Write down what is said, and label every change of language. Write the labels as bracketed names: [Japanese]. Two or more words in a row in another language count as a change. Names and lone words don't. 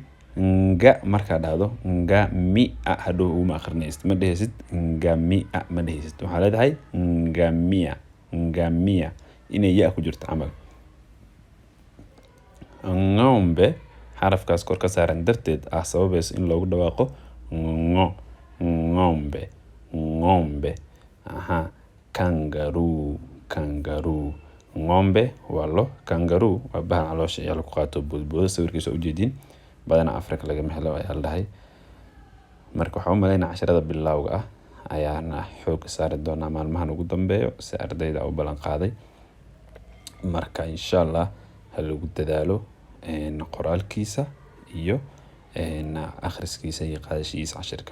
[Somali] Nga markaa dhahdo ngamia hadhow uma akhrinaysid, ma dhehaysid ngamia, ma dhehaysid. Waxaa leedahay ngamia inay ya ku jirto camal. Ng'ombe xarafkaas kor ka saaran darteed sababayso in loogu dhawaaqo ng'ombe. Kangaroo. Ng'ombe waa lo, kangaroo waa bahal caloosha ayaa lagu qaato boodbooda. Sawirkiisa ujeediin badanaa Afrika lagama helo ayaa la dhahay. Marka waxaan u malaynaa casharada bilowga ah ayaana xoog saari doonaa maalmahan ugu dambeeyo si ardayda u ballan qaaday. Marka [Arabic] insha Allah [Somali] ha lagu dadaalo qoraalkiisa iyo akhriskiisa iyo qaadashiisa cashirka.